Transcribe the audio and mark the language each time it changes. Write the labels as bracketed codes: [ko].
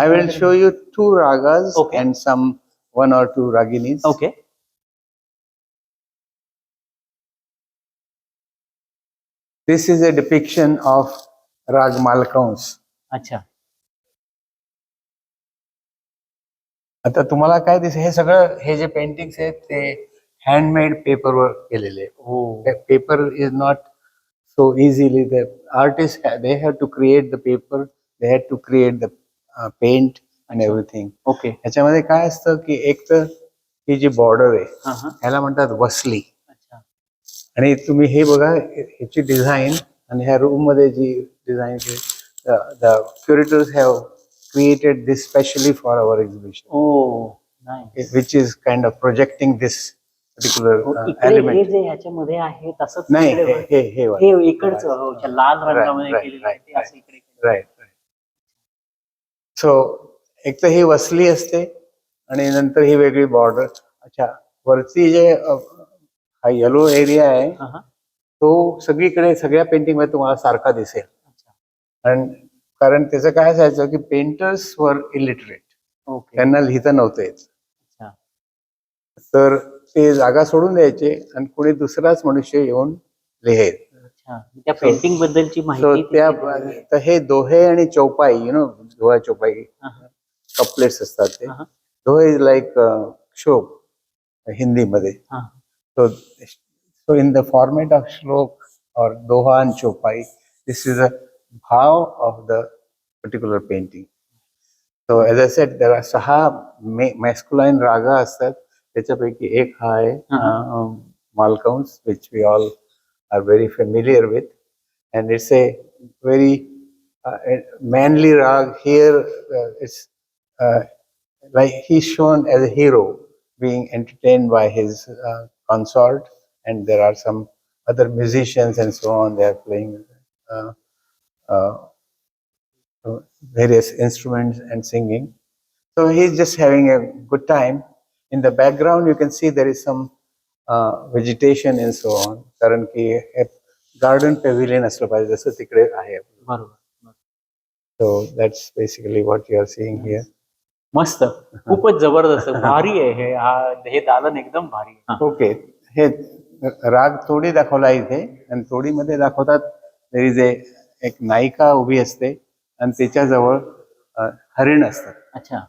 [en] I will show you 2 ragas and some 1 or 2 raginis. Okay. This is a depiction of Rag Malkaun's. अच्छा. [mr] आता तुम्हाला काय दिसेल, हे सगळं हे जे पेंटिंग्स आहेत ते हँडमेड पेपरवर केलेले. [en] Paper is not so easily. The artists they have to create the paper, they had to create the paint and everything. Okay. [mr] ह्याच्यामध्ये काय असतं की एक तर ही जी बॉर्डर आहे ह्याला म्हणतात वसली. आणि तुम्ही हे बघा, ह्याची डिझाईन आणि ह्या रूम मध्ये जी design [en] the curators have created this specially for our exhibition. Oh, nice. Which is kind of projecting this particular element. [mr] हे जे ह्याच्यामध्ये आहे तसंच नाही, हे इकडचं लाल रंगामध्ये केलेलं आहे ते असं इकडे. [en] Right. So [mr] एक तर ही वसली असते आणि नंतर ही वेगळी बॉर्डर. अच्छा, वरती जे हा येलो एरिया आहे तो सगळीकडे सगळ्या पेंटिंग मध्ये तुम्हाला सारखा दिसेल. आणि कारण त्याचं काय असायचं की पेंटर्स [en] Were illiterate, okay. [mr] त्यांना लिहिता नव्हतं येत, अच्छा. तर ते जागा सोडून द्यायचे आणि कोणी दुसराच मनुष्य येऊन लिहेल. अच्छा. त्या पेंटिंग बद्दलची [en] so [mr] माहिती त्या तिथे- तर हे दोहे आणि चौपाई, दोहा चौपाई कपलेट्स असतात ते. हा, हा. [en] दोहे is like shlok हिंदीमध्ये. हा. So, so in the format of shlok or doha and chopai, this is a bhav of the particular painting. So as I said, there are saha masculine raga astat. [mr] त्याच्यापैकी एक हा आहे [en] Malkauns, which we all are very familiar with, and it's a very manly rag. Here it's like he's shown as a hero being entertained by his consort, and there are some other musicians and so on. They are playing uh, uh, various instruments and singing. So he's just having a good time. In the background, you can see there is some vegetation and so on. [mr] कारण की garden pavilion असलं पाहिजे जसं तिकडे आहे. बरोबर. [en] So that's basically what you are seeing here. [mr] मस्त, खूपच जबरदस्त, भारी आहे हे दालन एकदम भारी आहे. ओके, हे राग तोडी दाखवला इथे, आणि तोडीमध्ये दाखवतात [en] there is [mr] एक नायिका उभी असते आणि त्याच्याजवळ हरिण असतात. अच्छा.